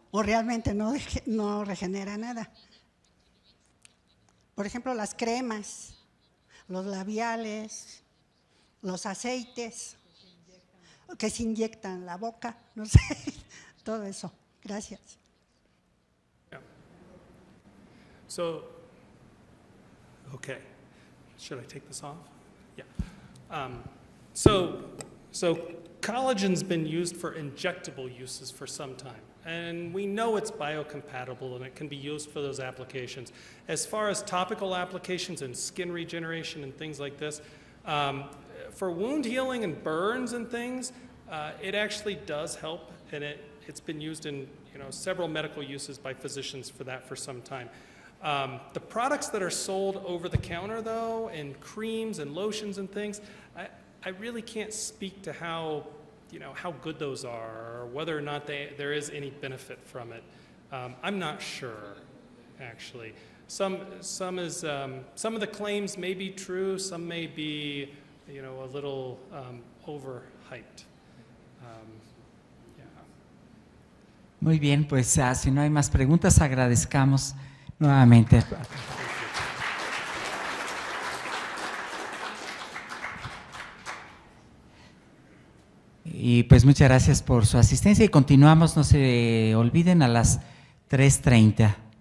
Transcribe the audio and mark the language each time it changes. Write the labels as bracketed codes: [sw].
[es] ¿O realmente no regenera nada? Por ejemplo, las cremas, los labiales, los aceites que se inyectan en la boca, no sé, todo eso. Gracias. [en] So, okay, should I take this off? Yeah. So collagen's been used for injectable uses for some time, and we know it's biocompatible and it can be used for those applications. As far as topical applications and skin regeneration and things like this, for wound healing and burns and things, it actually does help, and it's been used in several medical uses by physicians for that for some time. The products that are sold over the counter, though, and creams and lotions and things, I really can't speak to how good those are, or whether or not there is any benefit from it. I'm not sure, actually. Some of the claims may be true, some may be, a little overhyped. [es] Muy bien, pues si no hay más preguntas, agradezcamos nuevamente. Y pues muchas gracias por su asistencia y continuamos, no se olviden, a las 3:30.